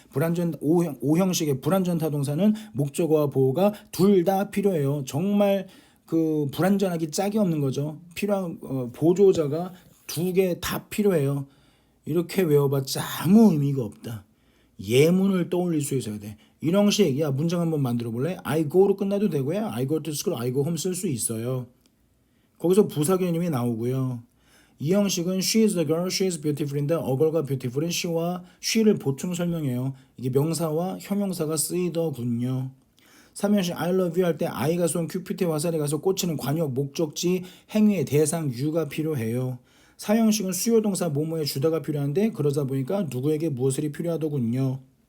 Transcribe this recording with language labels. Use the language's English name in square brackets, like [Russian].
[Korean] 불완전 O형식의 불완전 타동사는 목적어와 보호가 둘 다 필요해요. 정말 그 불완전하기 짝이 없는 거죠. 필요한 보조자가 2개 다 필요해요. 이렇게 외워봤자 아무 의미가 없다. 예문을 떠올릴 수 있어야 돼. 이런 형식, 야 문장 한번 만들어 볼래? [English] I go [Korean] 로 끝나도 되고요. [English] I go to school, I go home [Korean] 쓸 수 있어요. 거기서 부사 개념이 나오고요. 이 형식은 [English] she is a girl, she is beautiful [Korean] 인데 [English] a girl [Korean] 과 beautiful은 she와 she를 보충 설명해요. 이게 명사와 형용사가 쓰이더군요. 3형식 [English] I love you [Korean] 할 때 I가 쏜 큐피트의 화살에 가서 꽂히는 관역, 목적지, 행위의 대상, 유가 필요해요. 4형식은 수요동사 뭐뭐의 주다가 필요한데 그러다 보니까 누구에게 무엇이 필요하더군요.